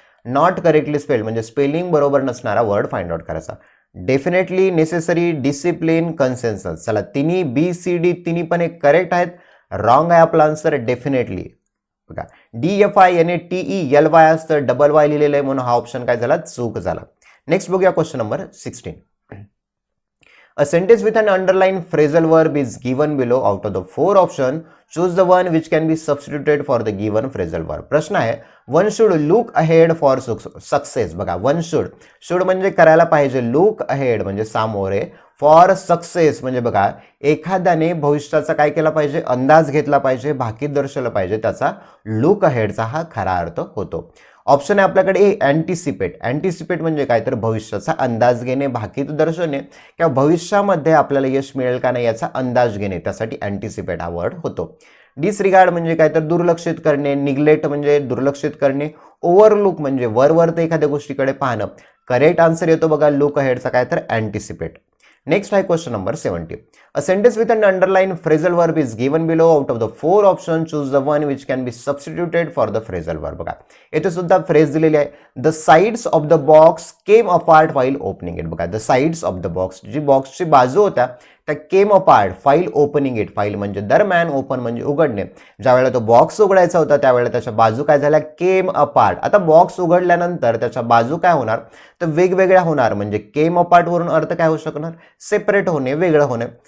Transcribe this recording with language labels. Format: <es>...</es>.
<mr>Not correctly spelled म्हणजे spelling बरोबर नसणारा वर्ड फाइंड आउट करायचा. Definitely, necessary, discipline, consensus. चला तिन्ही बी, सी, डी तिन्ही पण एक करेक्ट आहेत. रॉंग आहे आपला आन्सर डेफिनेटली. बघा DFINATELY असतं, डबल वाय लिहिलेलं आहे म्हणून हा ऑप्शन काय झाला? चूक झाला. नेक्स्ट बघूया question number 16.</mr> <en>A sentence with an underlined phrasal verb is given below. Out of the 4 options, choose the one which can be substituted for the given phrasal verb.</en> <mr>प्रश्न आहे,</mr> <en>one should look ahead for success.</en> <mr>बघा</mr> <en>one should</en> <mr>म्हणजे करायला पाहिजे,</mr> <en>look ahead</en> <mr>म्हणजे सामोरे,</mr> <en>for success</en> <mr>म्हणजे बघा एखाद्याने भविष्याचा काय केला पाहिजे? अंदाज घेतला पाहिजे, भाकीत दर्शवलं पाहिजे, त्याचा</mr> <en>look ahead</en> <mr>चा हा खरा अर्थ होतो. ऑप्शन आहे आपल्याकडे ए, अँटिसिपेट. अँटिसिपेट म्हणजे काय तर भविष्याचा अंदाज घेणे, भाकीत दर्शवणे किंवा भविष्यामध्ये आपल्याला यश मिळेल का नाही याचा अंदाज घेणे, त्यासाठी अँटिसिपेट हा वर्ड होतो. डिसरिगार्ड म्हणजे काय तर दुर्लक्षित करणे, निग्लेक्ट म्हणजे दुर्लक्षित करणे, ओव्हरलुक म्हणजे वरवर एखाद्या गोष्टीकडे पाहणं. करेक्ट आन्सर येतो बघा लुक अहेडचा काय तर अँटिसिपेट. नेक्स्ट आहे question number 70.</mr> <en>A sentence with an underlined phrasal verb is given below. Out of the 4 options, choose the one which can be substituted for the phrasal verb.</en> <mr>बघा येथे सुद्धा phrase दिलेली आहे.</mr> <en>The sides of the box came apart while opening it.</en> <mr>बघा</mr> <en>the sides of the box,</en> <mr>जी बॉक्सची बाजू होत्या त्या केम apart file opening it. File म्हणजे दरम्यान, ओपन म्हणजे उघडणे. ज्यावेळेला तो बॉक्स उघडायचा होता त्यावेळेला त्याच्या बाजू काय झाल्या? केम अपार्ट. आता बॉक्स उघडल्यानंतर त्याच्या बाजू काय होणार? तर वेगवेगळ्या होणार. म्हणजे केम अपार्ट वरून अर्थ काय होऊ शकणार? सेपरेट होणे, वेगळं होणे.</mr>